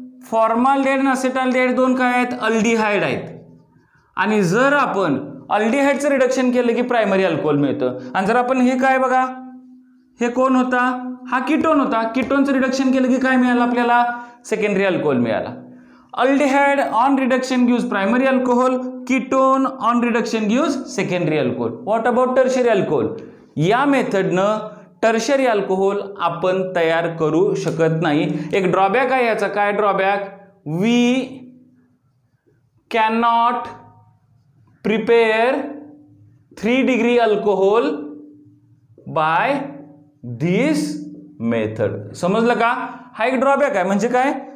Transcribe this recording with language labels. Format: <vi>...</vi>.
<mr>Formaldehyde आणि असेटाल्डिहाइड 2 काय आहेत? अल्डिहाइड आहेत. आणि जर आपण अल्डिहाइडचं रिडक्शन केलं की प्रायमरी अल्कोहोल मिळतं. आणि जर आपण हे काय बघा, हे कोण होता? हा कीटोन होता. कीटोनचं रिडक्शन केलं की काय मिळालं आपल्याला? सेकंडरी अल्कोहोल मिळाला.</mr> <en>Aldehyde on reduction gives primary alcohol, ketone on reduction gives secondary alcohol. What about tertiary alcohol?</en> <mr>या मेथडनं टर्शरी अल्कोहोल आपण तयार करू शकत नाही. एक ड्रॉबॅक आहे याचा. काय drawback?</mr> <en>We cannot prepare 3 degree alcohol by this method.</en> <mr>समजलं का? हा एक ड्रॉबॅक आहे. म्हणजे काय?</mr>